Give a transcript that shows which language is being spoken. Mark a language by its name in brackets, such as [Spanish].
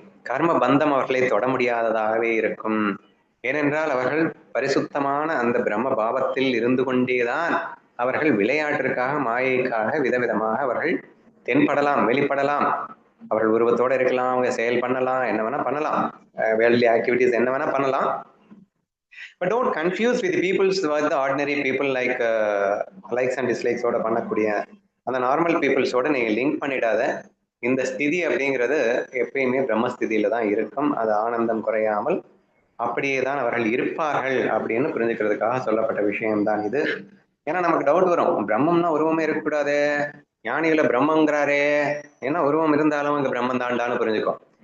[Tamil] கர்ம பந்தம் அவர்களை தொட முடியாததாகவே இருக்கும். ஏனென்றால் அவர்கள் பரிசுத்தமான அந்த பிரம்ம பாவத்தில் இருந்து கொண்டேதான் அவர்கள் விளையாட்டிற்காக மாயைக்காக விதவிதமாக அவர்கள் தென்படலாம், வெளிப்படலாம். அவர்கள் உருவத்தோடு இருக்கலாம், அவங்க செயல் பண்ணலாம், என்ன வேணா பண்ணலாம், வேர்ல்ட்லி ஆக்டிவிட்டிஸ் என்ன வேணா பண்ணலாம். [English] But don't confuse with people's with the ordinary people like likes and dislikes [Tamil] ஓட பண்ணக்கூடிய அந்த நார்மல் பீப்புள்ஸோட நீங்க லிங்க் பண்ணிடாத. இந்த ஸ்திதி அப்படிங்கிறது எப்பயுமே பிரம்மஸ்திதியில தான் இருக்கும். அது ஆனந்தம் குறையாமல் அப்படியே தான் அவர்கள் இருப்பார்கள் அப்படின்னு புரிஞ்சுக்கிறதுக்காக சொல்லப்பட்ட விஷயம்தான் இது. ஏன்னா நமக்கு டவுட் வரும், பிரம்மம்னா உருவமே இருக்கக்கூடாது, ஞானிகளை பிரம்மங்கிறாரே, ஏன்னா உருவம் இருந்தாலும் அங்க பிரம்மம் தாண்டான்னு புரிஞ்சுக்கும்.